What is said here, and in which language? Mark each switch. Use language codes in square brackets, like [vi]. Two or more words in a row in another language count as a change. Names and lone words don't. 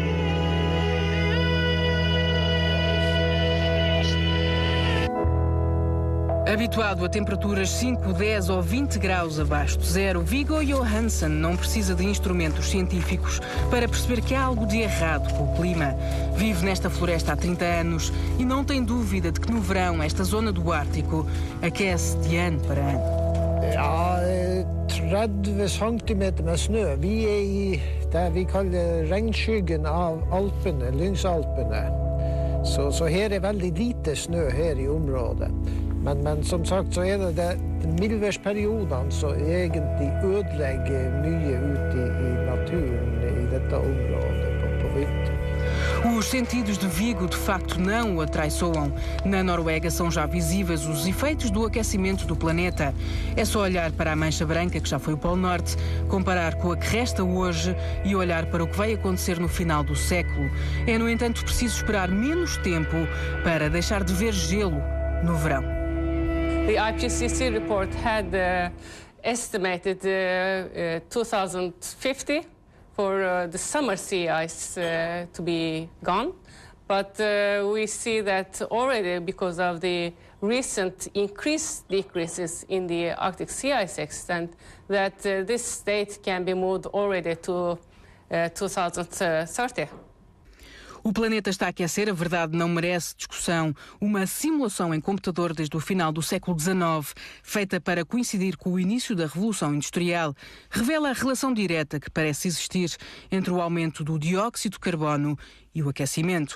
[pt] Habituado a temperaturas 5, 10 ou 20 graus abaixo de zero, Viggo Johansen não precisa de instrumentos científicos para perceber que há algo de errado com o clima. Vive nesta floresta há 30 anos e não tem dúvida de que no verão esta zona do Ártico aquece de ano para ano. [no] Ja, 30 centimeter med snø. Vi i det vi kaller regnskyggen av Alpene, Lyngsalpene. Så her veldig lite snø her i området. Men som sagt så det mildværsperiodene som egentlig ødelegger mye ute i naturen i dette området på vinteren. [pt] Os sentidos de Viggo de facto não o atraiçoam. Na Noruega são já visíveis os efeitos do aquecimento do planeta. É só olhar para a mancha branca que já foi o Polo Norte, comparar com a que resta hoje e olhar para o que vai acontecer no final do século. É, no entanto, preciso esperar menos tempo para deixar de ver gelo no verão. [en] The IPCC report had estimated 2050 for the summer sea ice to be gone, but we see that already because of the recent decreases in the Arctic sea ice extent, that this date can be moved already to 2030. [pt] O planeta está a aquecer, a verdade não merece discussão. Uma simulação em computador desde o final do século XIX, feita para coincidir com o início da Revolução Industrial, revela a relação direta que parece existir entre o aumento do dióxido de carbono e o aquecimento.